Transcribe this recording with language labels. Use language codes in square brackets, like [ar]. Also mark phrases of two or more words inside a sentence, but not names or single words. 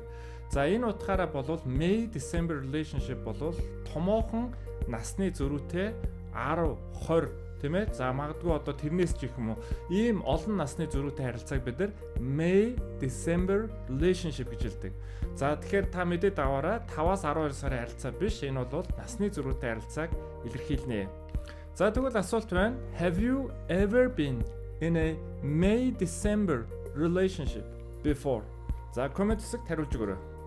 [mn] За энэ утгаараа бол [en] May December relationship [mn] бол томоохон насны зөрүүтэй 10, 20 тийм ээ. За магадгүй одоо тэрнээс ч их юм уу. Ийм олон насны зөрүүтэй харилцааг бид нар [en] May December relationship [mn] гэж хэлдэг. За тэгэхээр та мэдээд аваараа 5-аас 12 сарын харилцаа биш. Энэ бол насны зөрүүтэй харилцааг илэрхийлнэ. За тэгвэл асуулт байна. [en] Have you ever been in a May December relationship before? [mn] За комент хэсэгт хариулж өгөөрэй.